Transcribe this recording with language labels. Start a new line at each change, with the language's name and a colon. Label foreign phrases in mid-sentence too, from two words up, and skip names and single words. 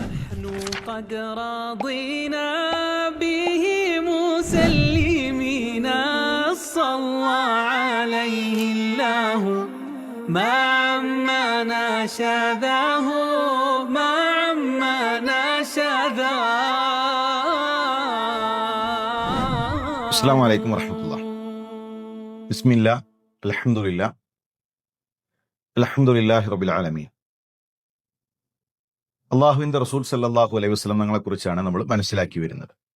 Arabic: نحن قد رضينا به مسلمين صلى عليه الله ما عمنا شذاه ما عمنا شذاه. السلام عليكم ورحمة الله. بسم الله الحمد لله رب العالمين.
Malayalam: അള്ളാഹുവിന്റെ റസൂൽ
Arabic: صلى الله عليه وسلم
Malayalam: തങ്ങളെക്കുറിച്ചാണ് നമ്മൾ മനസ്സിലാക്കി വരുന്നത്.